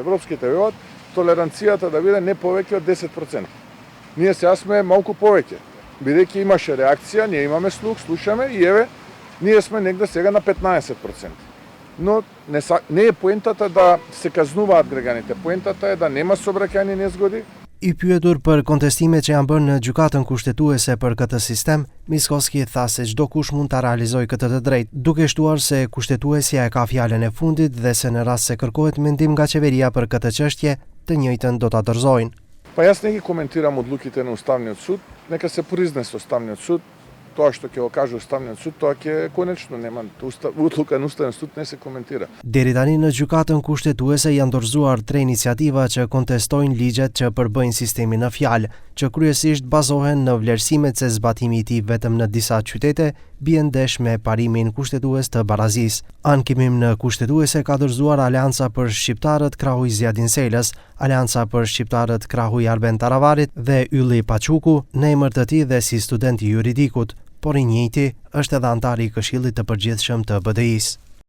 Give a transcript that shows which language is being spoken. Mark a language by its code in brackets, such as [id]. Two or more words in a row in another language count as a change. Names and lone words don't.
[mk] Европските велат толеранцијата да биде не повеќе од 10%. Ние сега сме малку повеќе. Бидејќи имаше реакција, ние имаме слух, слушаме и еве, ние сме негде сега на 15%. Но не е поентата да се казнуваат граѓаните, поентата е да нема сообраќајни незгоди. [sq] I pyetur për kontestimet që janë bërë në gjykatën kushtetuese për këtë sistem, Mickoski tha se çdo kush mund ta realizojë këtë të drejtë, duke shtuar se kushtetuesja e ka fjalën e fundit dhe se në rast se kërkohet mendim nga qeveria për këtë çështje, të njëjtën do ta dorëzojnë. [mk] Па јас не ги коментирам одлуките на Уставниот суд, нека се произнесе Уставниот суд. Тоа што ќе го каже Уставниот суд, тоа ќе е конечно, нема одлука на Уставен суд не се коментира. [sq] Deri tani në gjykatën kushtetuese janë dorëzuar 3 iniciativa që kontestojnë ligjet që përbëjnë sistemin në fjalë, që kryesisht bazohen në vlerësimet se zbatimi i tij vetëm në disa qytete bie ndesh me parimin kushtetues të barazisë. Ankimim në kushtetuese ka dorëzuar Aleanca për Shqiptarët krahu i Zjadin Selës, Aleanca për Shqiptarët krahu i Arben Taravarit dhe Ylli Paçuku, në emër të tij dhe si student i juridikut, por i njëjti është edhe antar i Këshillit të Përgjithshëm të BDI-s.